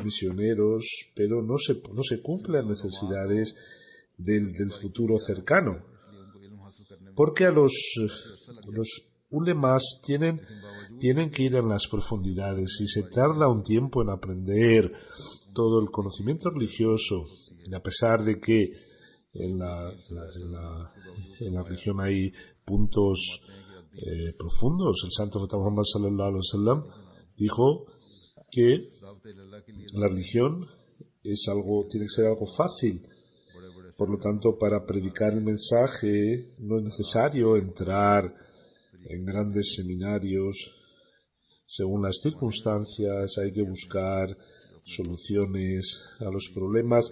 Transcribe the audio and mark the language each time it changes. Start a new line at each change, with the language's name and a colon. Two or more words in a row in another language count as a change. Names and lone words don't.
Spanish: misioneros, pero no se cumplen las necesidades del futuro cercano, porque a los ulemas tienen que ir en las profundidades y se tarda un tiempo en aprender todo el conocimiento religioso, y a pesar de que en la religión hay puntos profundos. El santo Muhammad
Arabic: صلى الله عليه وسلم
Spanish: dijo que la religión tiene que ser algo fácil. Por lo tanto, para predicar el mensaje no es necesario entrar en grandes seminarios. Según las circunstancias, hay que buscar soluciones a los problemas.